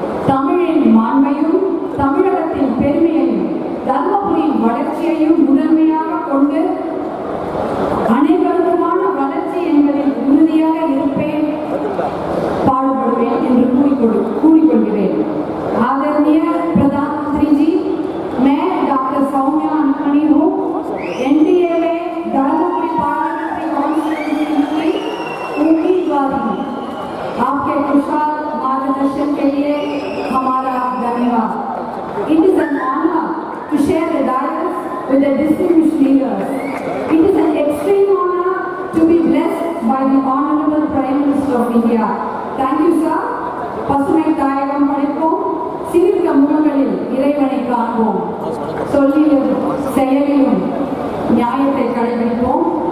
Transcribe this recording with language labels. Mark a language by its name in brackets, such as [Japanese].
[Tamil] தமிழின் மாண்பையும் தமிழகத்தின் பெருமையையும் தர்மபுரியின் வளர்ச்சியையும் முதன்மையாக கொண்டு அனைவருக்குமான வளர்ச்சி என்பதில் உறுதியாக இருப்பேன், பாடுபடுவேன் என்று கூறிக்கொள்கிறேன். [Hindi] आदरणीय प्रधानमंत्री जी, मैं डॉक्टर सौम्या अंकनी हूँ। एनडीए में धर्मपुरी पार्लियामेंट्री कॉन्स्टिट्यूंसी की उम्मीदवार हूँ। आपके कुशल मार्गदर्शन के लिए हमारा धन्यवाद। [English] It is an honour with the distinguished leaders. It is an extreme honor to be blessed by the Honorable Prime Minister of India. Thank you, sir. [Tamil] பசுமை தாயகம் படைப்போம், சிரித்த முகங்களில் இறைவனை காண்போம், சொல்லிலும் செயலிலும் நியாயத்தை கடைபிடிப்போம்.